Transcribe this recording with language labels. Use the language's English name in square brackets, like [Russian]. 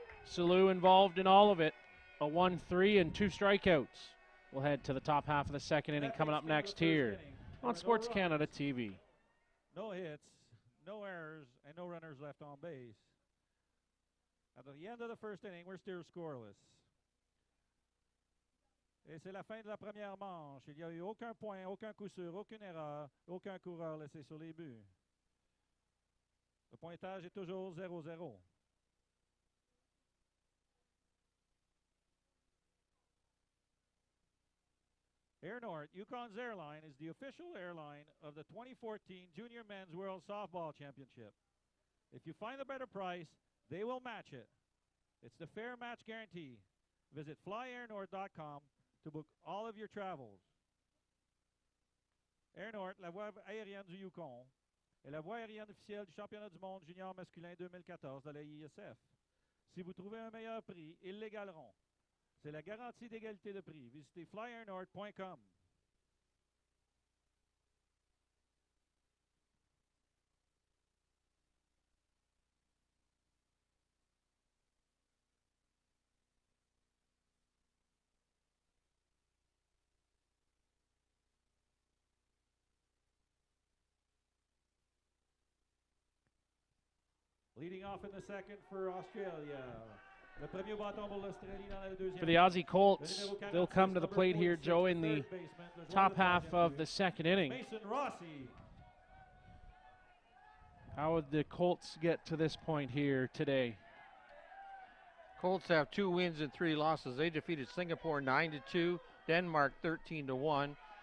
[English] Silou involved in all of it. A 1-3 and 2 strikeouts. We'll head to the top half of the second inning coming up next here on Sports Canada TV. No hits, no errors, and no runners left on base. At the end of the first inning, we're still scoreless. [French] Et c'est la fin de la première manche. Il n'y a eu aucun point, aucun coup sûr, aucune erreur, aucun coureur laissé sur les buts. Le pointage est toujours 0-0. [English] Air North, Yukon's airline, is the official airline of the 2014 Junior Men's World Softball Championship. If you find a better price, they will match it. It's the fair match guarantee. Visit flyairnorth.com to book all of your travels. [French] Air North, la voie aérienne du Yukon, est la voie aérienne officielle du championnat du monde junior masculin 2014 de la ISF. Si vous trouvez un meilleur prix, ils l'égaleront. C'est la garantie d'égalité de prix. Visitez flyairnorth.com. [English] Leading off in the second for Australia. [French] Le premier bâton pour l'Australie dans la deuxième. [English] For the Aussie Colts, they'll come to the plate here, Joe, in the top half of the second inning. Mason Rossi. How would the Colts get to this point here today? Colts have 2 wins and 3 losses. They defeated Singapore 9-2, Denmark 13-1.